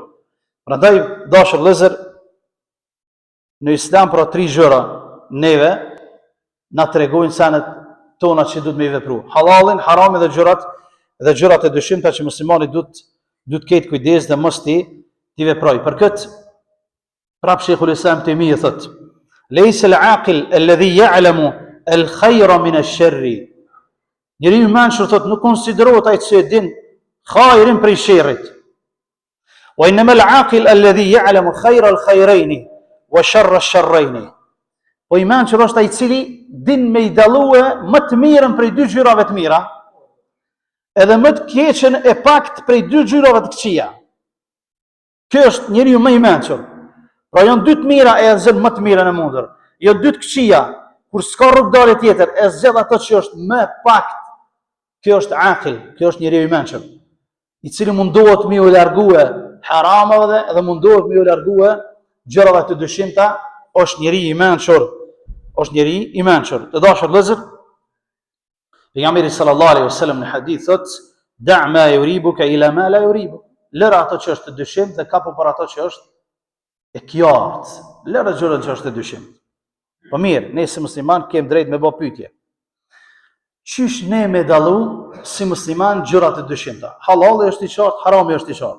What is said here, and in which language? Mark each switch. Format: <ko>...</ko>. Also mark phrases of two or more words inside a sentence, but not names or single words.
<sq>Prandaj dashur vëllezër, në Islam pra 3 gjëra neve na tregojnë senet tona që duhet me vepru. Halalin, haramin dhe gjërat e dyshimta që muslimani duhet ketë kujdes dhe mos ti veproj. Për këtë prap Sheikhul Islam Taymiyya thot:</sq> <ar>"ليس العاقل الذي يعلم الخير من الشر."</ar> <sq>Njeriu i mençur thot nuk konsiderohet ai që e din khairin prej sherrit.</sq> <ar>وإنما العاقل الذي يعلم خير الخيرين وشر الشرين.</ar> <sq>Po i mençur është ai i cili din me i dallue më të mirën prej 2 gjyrave të mira, edhe më të keqen e pakt prej 2 gjyrave të këqija. Ky është njeriu më i mençur. Pra janë 2 të mira e zgjedh më të mirën e mundër. Jo 2 të këqija, kur s'ka rrugdalje tjetër, e zgjedh ato që është më pakt. Kjo është aqil, kjo është njeriu i mençur, i cili mundohet me u largue haramave edhe mundohet me u largue gjërave të dyshimta, është njeriu i mençur. Të dashur vëllezër, pejgamberi</sq> <ar>صلى الله عليه وسلم</ar> <sq>në hadith thot:</sq> <ar>"دع ما يريبك إلى ما لا يريبك."</ar> <sq>Lër ato që është të dyshim dhe kapo për ato që është e qartë. Lër gjërat që është të dyshim. Po mirë, ne si musliman kemi drejt me bë pyetje. Qysh ne me dallu si musliman gjërat e dyshimta? Halali është i qartë, harami është i qartë.</sq>